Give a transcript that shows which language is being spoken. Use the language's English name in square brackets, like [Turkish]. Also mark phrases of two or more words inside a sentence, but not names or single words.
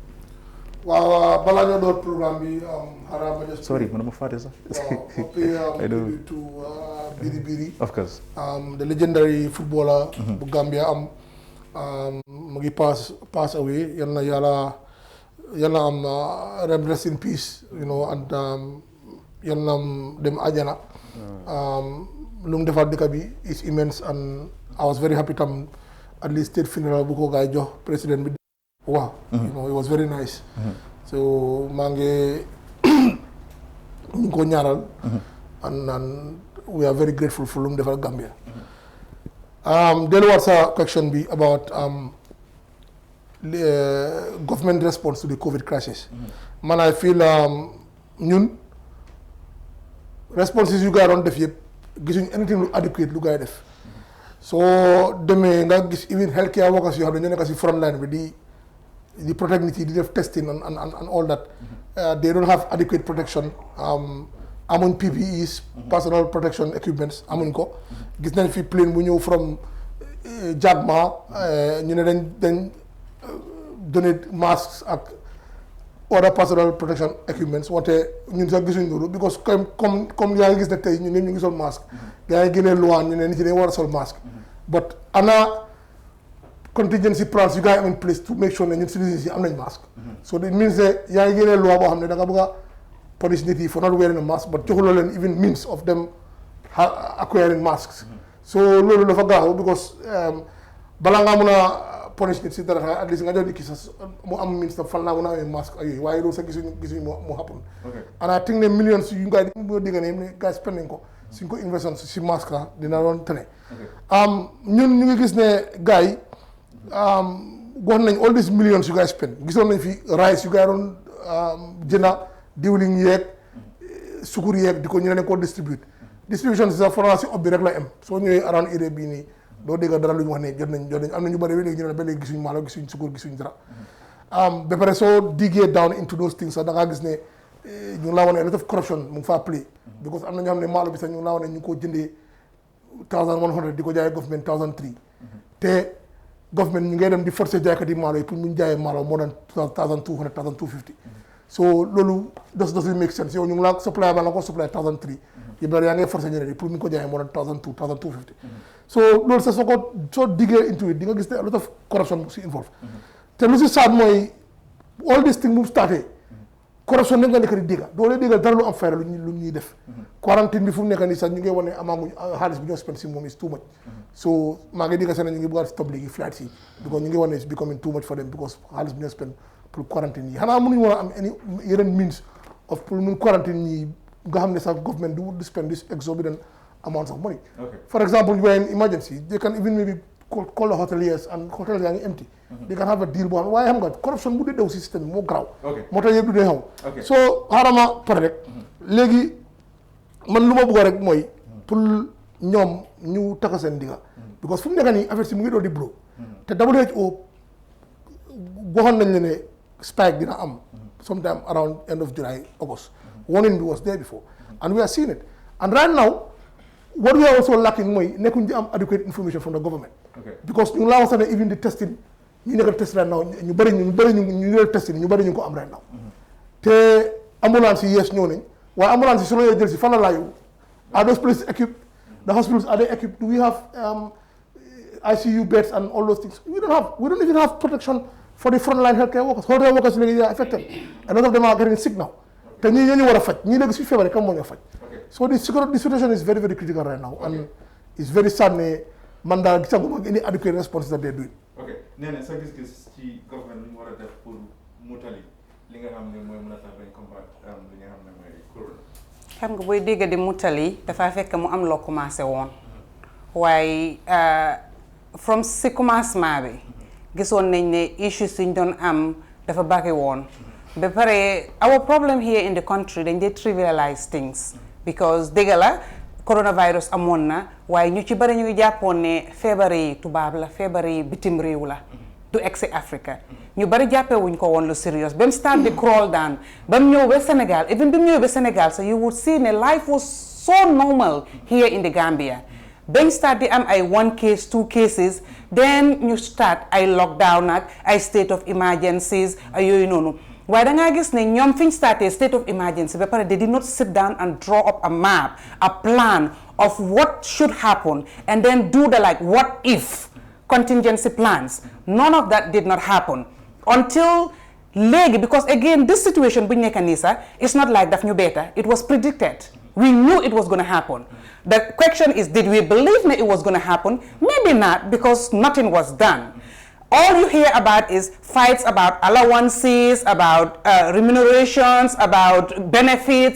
[Wolof] waaw balaa ñoo door programme bi xaaral ma just [English] sorry man [Wolof] ma fàtte sax. waaw to Biri Biri. [English] of course. the legendary footballer. [Wolof] bu Gambia mu ngi [English] pass away [Wolof] yal na yàlla am [English] rest in peace and [Wolof] yal na dem àjjana. lu mu defal dëkk bi [English] is immense and I was very happy tam at least state funeral [Wolof] bu ko gaay jox président bi. [English] Wow, it was very nice. So [Wolof] maa ngi ñu ko ñaaral [English] and we are very grateful for [Wolof] lu mu defal Gambia. delluwaat sa question bi [English] about government response to the COVID crisis. Man I feel [Wolof] ñun responses yu gars doon def yëpp gisuñ anything lu adequate lu gars def. soo demee nga gis [English] even healthcare workers [Wolof] yoo xam ne ñoo nekk si [English] front line [Wolof] bi di protect nit yi di def [English] testing and all that they don't have adequate protection [Wolof] amuñ [English] PPEs personal protection equipments [Wolof] amuñ ko gis nañ fi plane bu ñëw from Jagma ñu ne dañ [English] donate masks [Wolof] ak [English] other personal protection equipments [Wolof] wante ñun sax gisuñ loolu because comme yaa ngi gis ne tey ñun ñëpp ñu ngi sol masque yaa ngi génnee loi ñu ne nit ñi dañ war a sol masque but ana [English] contingency plans you guys have in place to make sure [Wolof] ne ñun citizens yi am nañ masque [English] so it means that [Wolof] yaa ngi génnee loi boo xam ne da nga bëgg a punish nit yi [English] for not wearing a mask [Wolof] but joxuloo leen [English] even means of them acquiring masks [Wolof] so loolu dafa gaaw because balaa ngaa mën a punish nit si dara [English] at least [Wolof] nga jox nit ki sax mu am means na fan laa mën a amee masque ak yooyu waaye loolu sax gisuñu mu happen [English] and I think [Wolof] ne millions yu ngay boo dégg ne gars spend nañ ko suñ ko investoon si masque la dina doon tane ñun ñu ngi gis ne gars yi wax nañ [English] all these millions [Wolof] yu gars spend gisoon nañ fi rice yu gars doon jënda diwlin yeeg sukur yeeg di ko ñu ne ko distribution si sax France si ob bi rek la am soo ñëwee [English] around area [Wolof] bii nii doo dégg dara lu ñu wax ne jot nañ am na ñu bëri léegi ñu ne ba léegi gisuñ maalo gisuñ sukur gisuñ dara ba pare soo diggee [English] down into those things [Wolof] sax da ngaa gis ne ñu ngi laa wane [English] a lot of corruption [Wolof] mu ngi faa play because am na ñoo xam ne maalo bi sax ñu ngi laa wane ñu ngi koo jëndee 1100 di ko jaayee government 1003 te government ñu ngay dem di forcer jaaykat yi maalo yi pour ñu jaayee maalo moo doon 1200 1250 so loolu [English] doesn't make sense [Wolof] yow ñu ngi laa supply ba la ko supply 1003 yëpp daal yaa ngay forcer ñeneen yi pour ñu ko jaayee moo doon 1200 1250 so loolu sax soo diggee into it di nga gis ne [English] a lot of corruption [Wolof] bu si involve te lu si saat mooy [English] all this thing [Wolof] mu starté corruption nekk nga nekk di dégga doo lee déggal dara lu am fayda lu ñuy def quarantine bi fu mu nekk nii sax ñu ngi wane amaamuñ xaalis bi ñoo spend si moom [English] is too much [Wolof] so maa ngi dégg seen ñu ngi bëgg a stop léegi flights yi because ñu ngi wane [English] is becoming too much for them [Wolof] because xaalis bi ñoo spend pour quarantine yi xanaa mënuñu war a am yeneen [English] means of [Wolof] pour mun quarantine yi nga xam ne sax government du [English] spend this exorbitant amounts of money for example you are in emergency they can even maybe call the hoteliers and hotels [Wolof] yaa ngi empty [English] they can have a deal [Wolof] boo xam waaye xam nga corruption bu dee daw si système bi moo garaaw moo tax yëpp du dee xaw so xaaral ma pare rek léegi man lu ma bëgg rek mooy pour ñoom ñu taka seen digga because fu mu nekk nii affaire si mu ngi doon di blow te WHO waxoon nañ la ne [English] spike dina am sometime around end of July August warning was there before and we are seeing it and right now what we are also lacking [Wolof] mooy nekkuñ di am [English] adequate information from the government because [Wolof] ñu laa wax sax ne [English] even the testing [Wolof] ñu nekk test [English] right now [Wolof] ñu bëri ñu testing ñu bëri ñu ko am [English] right now [Wolof] te ambulance yi [English] yes [Wolof] ñëw nañ waaye ambulance yi su la jël si fan la laa yóbbu [English] are those places equipped the hospitals are they equipped do we have ICU beds and all those things we don't even have protection for the frontline healthcare workers léegi they are affected a lot of them are getting sick now [Wolof] te ñii ñu war a faj ñii léegi suñu feebaree kan moo ñu faj [English] so the situation is very very critical right now and it's very sad [Wolof] ne man daal gisaguma [English] any adequate response that they're doing. [Wolof] ok nee na sa gis-gis ci government lu ñu war a def pour mutali li nga xam ne mooy mën a tax dañ combattre li nga xam ne mooy corona. xam nga booy dégg di mutali dafa fekk mu am loo commencé woon waaye from si commencement bi gisoon nañ ne issues yi ñu doon am dafa bari woon ba pare [English] our problem here in the country [Wolof] dañ dee [English] trivialize things [Wolof] because dégg la coronavirus amoon na waaye ñu ci bari ñu ngi jàppoon ne feebar yi tubaab la feebar yi bitim réew la du egg si Africa ñu bari jàppee wuñ ko woon lu serious ba mu start di [English] crawl down [Wolof] ba mu ñëw ba Sénégal even bi mu ñëw ba Sénégal [English] so you would see [Wolof] ne [English] life was so normal here in the Gambia [Wolof] bañ start di am ay 1 case 2 cases then ñu start ay lockdown ak ay state of emergencies ay yooyu noonu waaye da ngaa gis ne ñoom fi ñu starté [English] state of emergency ba pare they did not sit down and draw up a map a plan of what should happen and then do the like what if contingency plans none of that did not happen until léegi because again this situation [Wolof] bu ñu nekk nii sax [English] it's not like [Wolof] daf ñu beeta [English] it was predicted we knew it was going to happen the question is did we believe that it was going to happen maybe not because nothing was done. All you hear about is fights about allowances, about remunerations, about benefits.